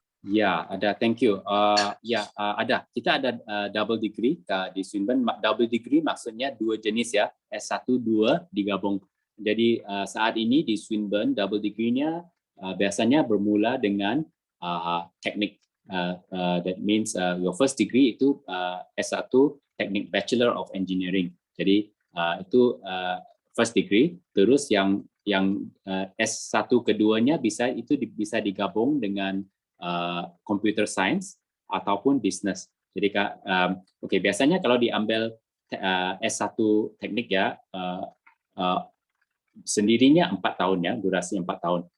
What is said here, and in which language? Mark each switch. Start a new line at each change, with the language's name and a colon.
Indonesian: Ya, ada.
English: Thank you.
Indonesian: Ada. Kita ada double degree di Swinburne. Double degree maksudnya 2 jenis ya, S1, 2 digabung. Jadi saat ini di Swinburne double degree-nya biasanya bermula dengan teknik.
English: That means your first degree
Indonesian: itu S1 teknik
English: Bachelor of Engineering.
Indonesian: Jadi itu first degree. Terus yang S1 keduanya bisa digabung dengan computer science ataupun business. Jadi biasanya kalau diambil S1 teknik ya sendirinya 4 tahun ya, durasi 4 tahun.